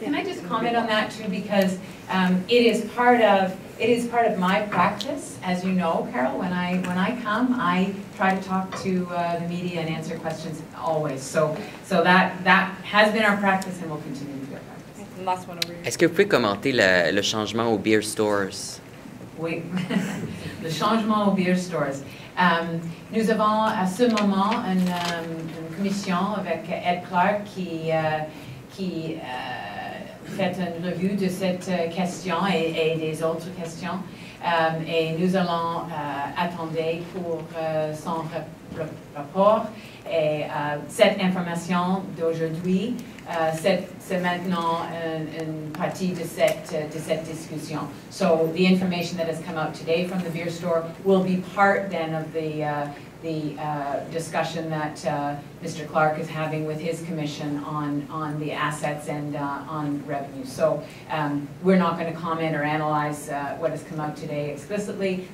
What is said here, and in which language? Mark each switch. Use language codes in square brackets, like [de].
[en] can I just comment on that too, because it is part of my practice, as you know, Carol. When I come, I try to talk to the media and answer questions always. So that has been our practice and will continue to be our practice. Last one over here. [fr] Est-ce que vous pouvez commenter le changement aux beer stores? Oui, le changement aux beer stores. Nous avons à ce moment une commission avec Ed Clark qui fait une revue de cette question et des autres questions. Et nous allons attendre pour son rapport. Et cette information d'aujourd'hui, c'est maintenant une partie de cette discussion. [en] So the information that has come out today from the beer store will be part then of the discussion that Mr. Clark is having with his commission on the assets and on revenue. So we're not going to comment or analyze what has come out today explicitly.